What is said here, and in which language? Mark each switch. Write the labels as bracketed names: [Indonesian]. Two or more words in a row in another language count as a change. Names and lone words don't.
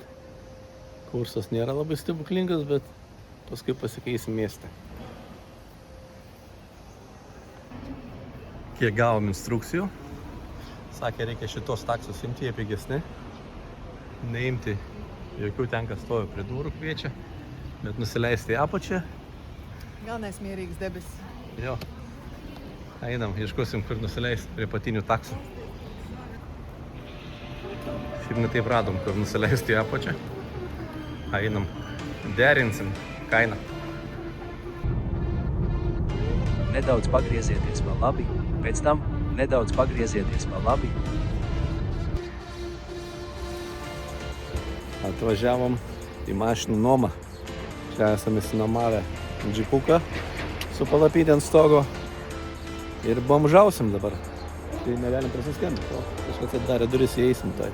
[Lithuanian] Kursas nėra labai stebuklingas, bet paskui pasikeisim mieste. Kiek gavom instrukcijų. Sakė, reikia šitos taksus imti, jie pigesni. Neimti jokių ten, kas stovi prie durų kviečia, bet nusileisti į apačią. [Latvian] Galvenais mierīgs debesis. Jo. [Lithuanian] Einam, ieškosim, kur nusileisti prie patinių taksų. Šiaip ne taip radom, kur nusileisti į apačią. Einam, derinsim kainą. [Latvian] Nedaudz pagriezieties pa labi, pēc tam nedaudz pagriezieties pa labi. [Lithuanian] Atvažiavom į mašinų nuomą. Čia esame įsinuomavę džipuką su palapyne ant stogo. Ir bomžausim dabar. Tai negalim prasiskambinti. O, kažkas atidarė duris, įeisim tai.